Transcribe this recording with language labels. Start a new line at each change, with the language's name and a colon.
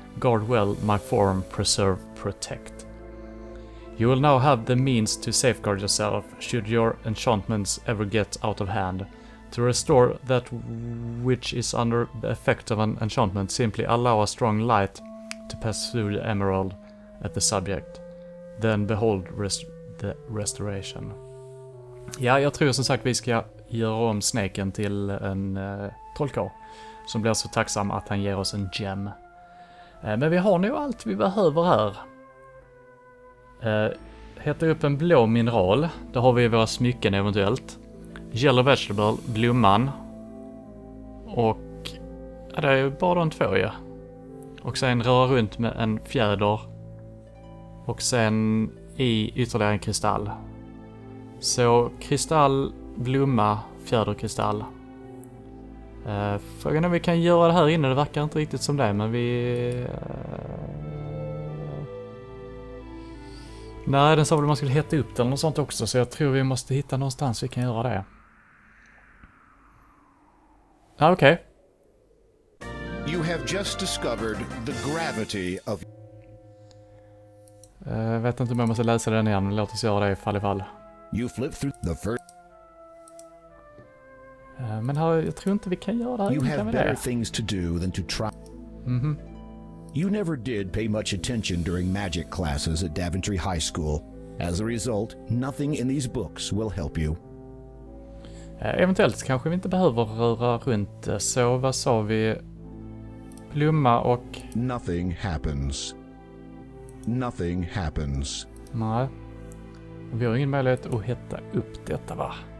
English: Guard well my form, preserve, protect. You will now have the means to safeguard yourself should your enchantments ever get out of hand. To restore that which is under the effect of an enchantment, simply allow a strong light to pass through the emerald at the subject. Then behold the restoration.
Swedish: Ja, jag tror som sagt vi ska göra om Snaken till en trollkarl som blir så tacksam att han ger oss en gem. Men vi har nog allt vi behöver här. Heta upp en blå mineral. Då har vi våra smycken eventuellt. Yellow vegetable, blomman. Och ja, det är ju bara de två ja. Och sen röra runt med en fjäder. Och sen i ytterligare en kristall. Så kristall, blomma, fjäderkristall. Frågan är om vi kan göra det här inne. Det verkar inte riktigt som det, men vi... Nej, den sa väl man skulle heta upp den och sånt också, så jag tror vi måste hitta någonstans vi kan göra det. Ja, okej.
English: You have just discovered the gravity of...
Swedish: Jag vet inte om jag måste läsa den igen, men låt oss göra det i fall.
English: You flip through the first...
Swedish: Men här, jag tror inte vi kan göra det här.
English: You have better things to do than to try... You never did pay much attention during magic classes at Daventry High School. As a result, nothing in these books will help you.
Swedish: Eventuellt kanske vi inte behöver röra runt. Så vad sa vi? Blomma och...
English: Nothing happens. Nothing happens.
Swedish: Nej. Vi har ingen möjlighet att hetta upp detta, va?